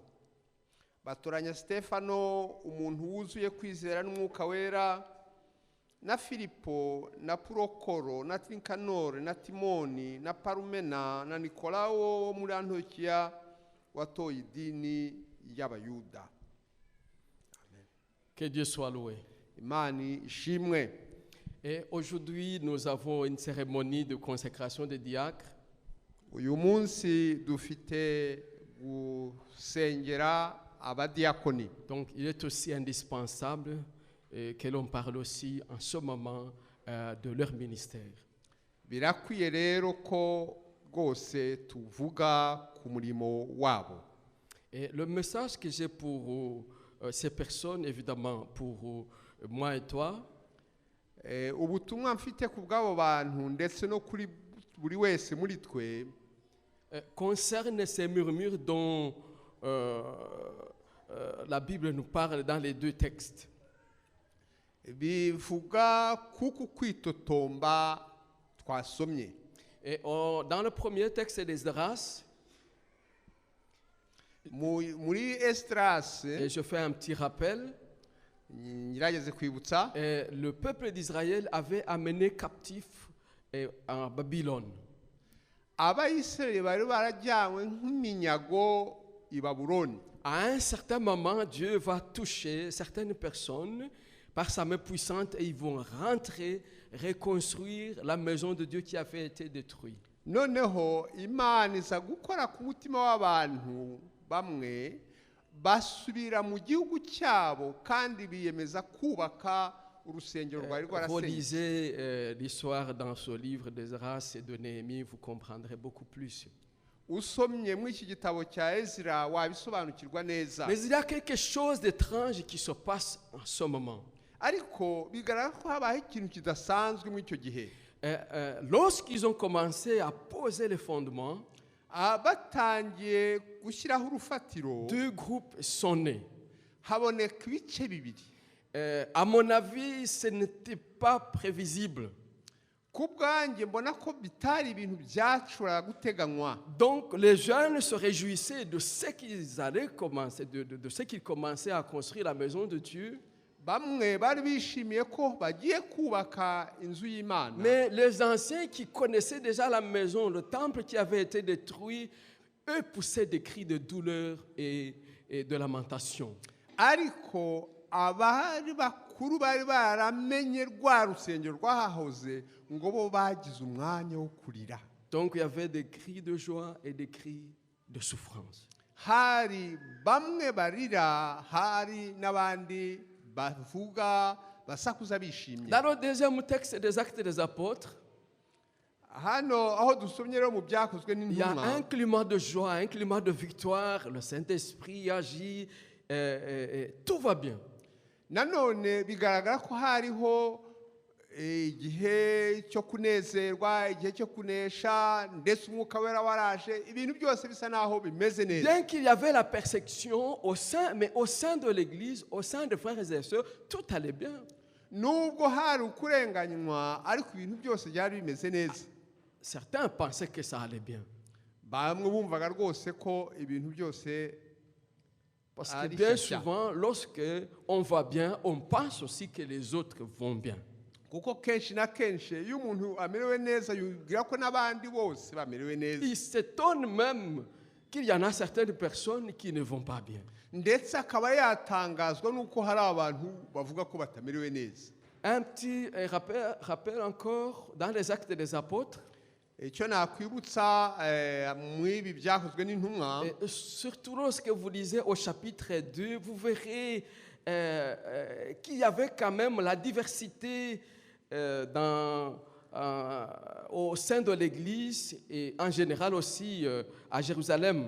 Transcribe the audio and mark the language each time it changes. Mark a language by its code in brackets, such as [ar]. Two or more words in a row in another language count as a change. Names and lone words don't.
[rw] Batoranya Stefano, umuntu wuzuye kwizera n'umwuka wera, na Filipo, na Prokoro, na Nikanore, na Timoni, na Parumena, na Nikolao wo muri Antiyokiya watoye idini y'abayuda. [fr] Que Dieu soit loué. [rw] Imani ishimwe. [fr] Et aujourd'hui, nous avons une cérémonie de consécration des diacres. [rw] Uyu munsi dufite gusengera abadiakoni. [fr] Donc, il est aussi indispensable que l'on parle aussi en ce moment de leur ministère. [rw] Birakwiye rero ko rwose tuvuga ku murimo wabo. [fr] Et le message que j'ai pour ces personnes, évidemment, pour moi et toi, [rw] ubutumwa mfite ku bw'abo bantu ndetse no kuri buri wese muri twe [fr] concerne ces murmures dont la Bible nous parle dans les 2 textes. [rw] Bivuga kuko kwitotomba twasomye. [fr] Et dans le premier texte d'Esdras, [rw] muri Esdras, [fr] et je fais un petit rappel, le peuple d'Israël avait amené captif en Babylone. À un certain moment, Dieu va toucher certaines personnes par sa main puissante et ils vont rentrer, reconstruire la maison de Dieu qui avait été détruite. [rw] Noneho Imana iza gukora ku mutima w'abantu bamwe basubira mu gihugu cyabo kandi biyemeza kubaka urusengero rwari rwarasenywe. [fr] Relisez l'histoire dans ce livre d'Esdras et de Néhémie, vous comprendrez beaucoup plus. [rw] Usomye mu iki gitabo cya Ezra wabisobanukirwa neza. [fr] Mais il y a quelque chose d'étrange qui se passe en ce moment. [rw] ariko bigaragara ko habaye ikintu kidasanzwe muri icyo gihe. [fr] Lorsqu'ils ont commencé à poser les fondements, [rw] Batangiye gushyiraho urufatiro, [fr] deux groupes sont nés. [rw] haboneka ibice bibiri. [fr] À mon avis, ce n'était pas prévisible. [rw] Ku bwanjye mbona ko bitari ibintu byacura guteganywa. [fr] Donc les jeunes se réjouissaient de ce qu'ils allaient commencer, de ce qu'ils commençaient à construire la maison de Dieu. [rw] Bamwe bari bishimiye ko bagiye kubaka inzu y'Imana. [fr] Mais les anciens qui connaissaient déjà la maison, le temple qui avait été détruit, eux poussaient des cris de douleur et de lamentation. [rw] Ariko abari bakuru bari baramenye rwa rusengero rwahahoze ngo bo bagize umwanya wo kurira. [fr] Donc il y avait des cris de joie et des cris de souffrance. [rw] Hari bamwe barira, hari n'abandi bavuga basakuza bishimye. [fr] Dans le deuxième texte des Actes des Apôtres, [rw] Hano aho dusomye rero mu byakozwe [fr] il y a un [rw] n'intumwa, [fr] climat de joie, un climat de victoire, le Saint-Esprit agit, tout va bien. [rw] nanone bigaragara ko hariho igihe cyo kunezerwa, igihe cyo kunesha, ndetse umwuka wera waraje, ibintu byose bisa naho bimeze neza. [fr] Bien qu'il y avait la persécution mais au sein de l'Église, au sein des frères et sœurs, tout allait bien. [rw] Nubwo hari ukurenganywa, ariko ibintu byose byari bimeze neza. [fr] Certains pensaient que ça allait bien. [rw] Bamwe bumvaga rwose ko ibintu byose [fr] Parce que [rw] ari [fr] bien [rw] shyashya. [fr] souvent, lorsque on va bien, on pense aussi que les autres vont bien. [rw] Kuko kenshi na kenshi iyo umuntu amerewe neza yubwira ko n'abandi bose bamerewe neza. [fr] Ils s'étonnent même qu'il y en a certaines personnes qui ne vont pas bien. [rw] Ndetse akaba yatangazwa n'uko hari abantu bavuga ko batamerewe neza. [fr] Un petit rappel encore dans les Actes des Apôtres, [rw] Icyo nakwibutsa mu ibi byakozwe n'intumwa, [fr] et surtout lorsque vous lisez au chapitre 2, vous verrez qu'il y avait quand même la diversité au sein de l'Église et en général aussi à Jérusalem.